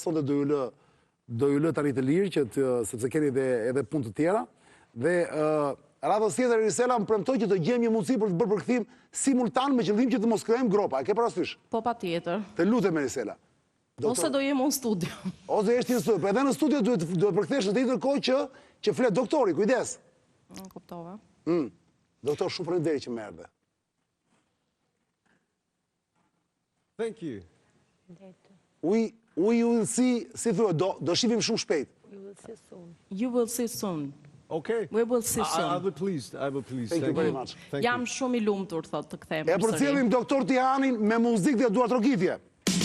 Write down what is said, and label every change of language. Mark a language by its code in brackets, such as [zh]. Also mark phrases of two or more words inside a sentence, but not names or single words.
[sq] Sonte do ju lë tani të lirë sepse keni edhe punë të tjera dhe radhës tjetër Risela më premtoi që do gjejmë një mundësi për të bërë përkthim simultan me qëllim që të mos krijojmë gropa. E ke parasysh? Po patjetër. Të lutem Risela. Ose do jem në studio. Ose jesh në studio, por edhe në studio duhet përkthesh në të njëjtën kohë që flet doktori, kujdes. Kuptova. Doktor, shumë faleminderit që më erdhe. [en] Thank you. We will see, [sq] si thua, do shihim shumë shpejt. [en] You will see soon. Okay. We will see soon. I will please. Thank you very much. [sq] Jam shumë i lumtur, thot, të kthehemi. E përcjellim doktor Tihanin me muzikë dhe duartrokitje.